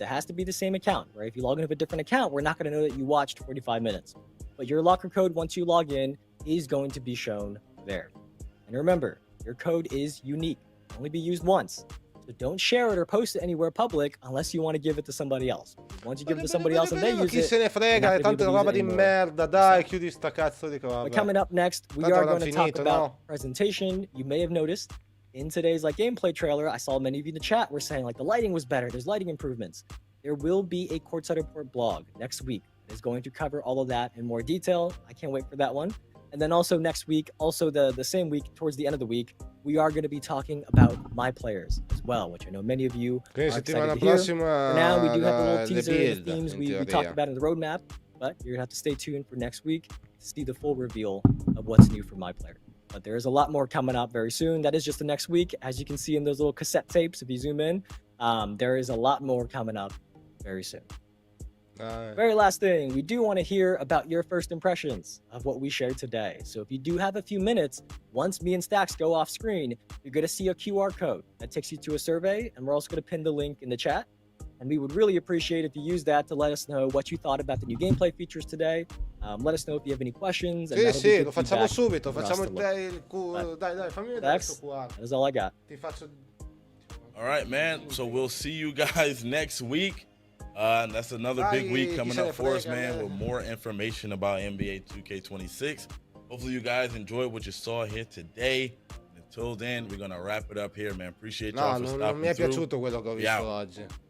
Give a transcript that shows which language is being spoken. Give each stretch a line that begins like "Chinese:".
English: It has to be the same account, right? If you log in with a different account, we're not going to know that you watched 45 minutes. But your locker code, once you log in, is going to be shown there. And remember, your code is unique. It can only be used once. So don't share it or post it anywhere public unless you want to give it to somebody else. Once you give it to somebody else and they use
Italian: Chi se ne frega, è tanta roba di merda, dai, chiudi sta cazzo di cosa.
English: But coming up next, we are going to talk about presentation. You may have noticed in today's gameplay trailer, I saw many of you in the chat were saying the lighting was better. There's lighting improvements. There will be a Courtside Report blog next week. It is going to cover all of that in more detail. I can't wait for that one. And then also next week, also the same week, towards the end of the week, we are going to be talking about my players as well, which I know many of you are excited to hear. For now, we do have a little teaser of the themes we talked about in the roadmap, but you're going to have to stay tuned for next week to see the full reveal of what's new for my player. But there is a lot more coming up very soon. That is just the next week. As you can see in those little cassette tapes, if you zoom in, there is a lot more coming up very soon. Very last thing, we do want to hear about your first impressions of what we shared today. So if you do have a few minutes, once me and Stacks go off screen, you're going to see a QR code that takes you to a survey, and we're also going to pin the link in the chat. And we would really appreciate if you use that to let us know what you thought about the new gameplay features today. Let us know if you have any questions.
Italian: Sì, lo facciamo subito, facciamo dai, fammi vedere questo qua.
English: That is all I got. All right, man. So we'll see you guys next week. That's another big week coming up for us, man, with more information about NBA 2K26. Hopefully you guys enjoyed what you saw here today. Until then, we're going to wrap it up here, man. Appreciate y'all for stopping through.
Italian: Non mi è piaciuto quello che ho visto oggi.